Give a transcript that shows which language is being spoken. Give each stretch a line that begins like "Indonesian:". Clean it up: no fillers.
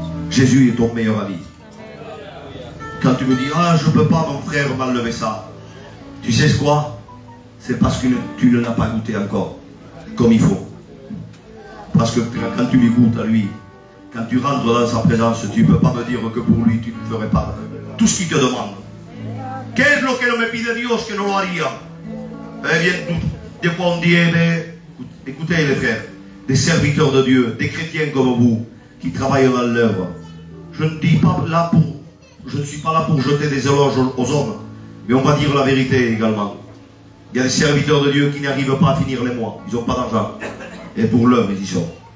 French: Jésus est ton meilleur ami. Quand tu me dis, ah, je ne peux pas, mon frère, m'enlever ça. Tu sais quoi? C'est parce que tu ne l'as pas goûté encore, comme il faut. Parce que quand tu lui goûtes à lui, quand tu rentres dans sa présence, tu ne peux pas me dire que pour lui, tu ne ferais pas tout ce qu'il te demande.
Spanish: ¿Qué es lo que no me pide Dios que no lo haría?
French: Eh bien, des fois on dit, écoutez les frères, des serviteurs de Dieu, des chrétiens comme vous, qui travaillent dans l'œuvre. Je ne dis pas là pour, je ne suis pas là pour jeter des éloges aux hommes, mais on va dire la vérité également. Il y a des serviteurs de Dieu qui n'arrivent pas à finir les mois, ils n'ont pas d'argent. Et pour l'œuvre, ils y sont.